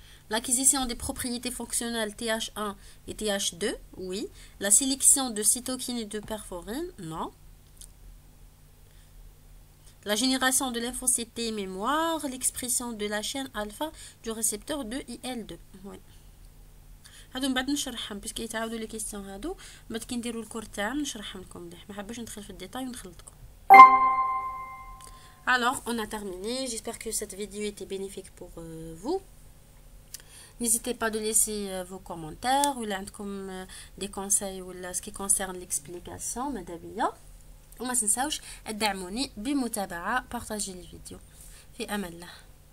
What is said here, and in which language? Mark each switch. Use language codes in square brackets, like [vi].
[fr] L'acquisition des propriétés fonctionnelles TH1 et TH2, oui. La sélection de cytokines et de perforine, non. La génération de lymphocytes T mémoire, l'expression de la chaîne alpha du récepteur 2 IL2, oui. [ar] هادو من بعد نشرحهم باسكو يتعاودوا لي كيسيون هادو بعد كي نديروا الكور تاعنا نشرحهم لكم مليح ما حبيتش ندخل في الديتاي ونخلطكم. [fr] Alors on a terminé, j'espère que cette vidéo était bénéfique pour vous. N'hésitez pas de laisser vos commentaires ou عندكم des conseils ولا ce qui concerne l'explication [ar] ماذا بيا وما تنساوش تدعموني بمتابعة بارطاجي الفيديو في امان الله.